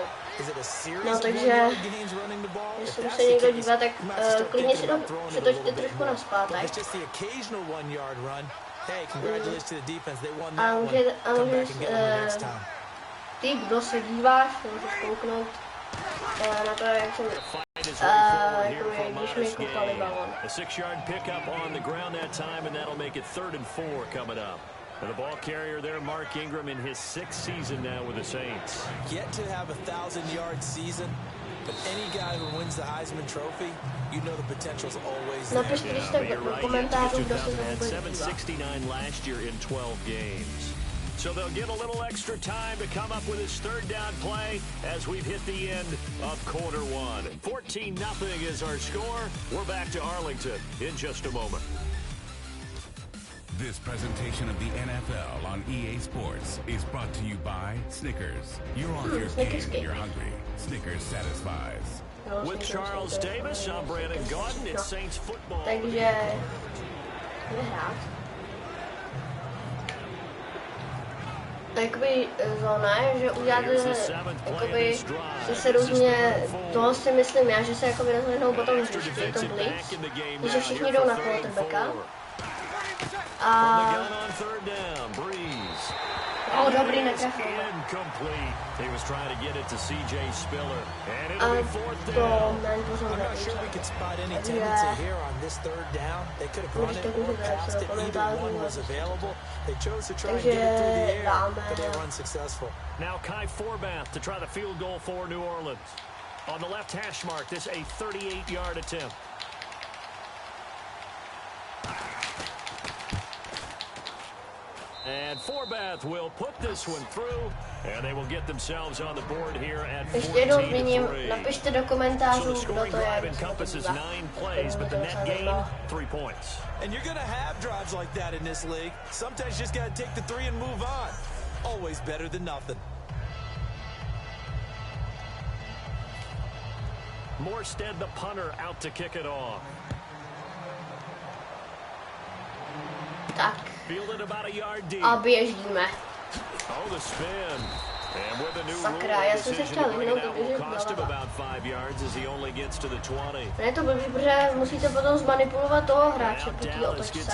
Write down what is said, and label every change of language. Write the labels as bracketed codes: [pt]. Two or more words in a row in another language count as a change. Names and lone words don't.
[cs] No takže, jestli se někdo dívá, tak klidně si to přetočte trošku nazpátek. A můžeš, ty, kdo se díváš, můžeš kouknout na to, jak jsem, když mi koukali balon. [en] And the ball carrier there, Mark Ingram, in his 6th season now with the Saints. Yet to have a 1,000-yard season, but any guy who wins the Heisman Trophy, you know the potential's always there. [cs] Napište, když tak do komentářů, kdo se [en] had 769 last year in 12 games. So they'll get a little extra time to come up with his 3rd down play as we've hit the end of quarter 1. 14-0 is our score. We're back to Arlington in just a moment. This presentation of the NFL on EA Sports is brought to you by Snickers. You're off your game when you're hungry. Snickers satisfies. With Charles Davis, I'm Brandon Gaudin. It's Saints football. [cs] Takže vyhrát. Jakoby zóna je, že uděláte, jakoby, že se různě, toho si myslím já, že se jakoby rozhlednou potom hřišti, je to blitz, že všichni jdou na quarterbacka. A dobrý, netrefil. A to man pozor nevíče. Takže dáme. [en] Now Kai Forbath to try the field goal for New Orleans. On the left hash mark, this a 38-yard attempt. And Forbath will put this one through, and they will get themselves on the board here at 14-3. [cs] Napište do komentářů, kdo to je. [en] Encompasses 9 plays, but the net gain 3 points. And you're going to have drives like that in this league. Sometimes you just got to take the 3 and move on. Always better than nothing. Morstead, the punter, out to kick it off. [cs] Tak. A běžíme. Sakra, já jsem se chtěla vyhnout, protože ne to blbý, protože musíte potom zmanipulovat toho hráče po té otočce.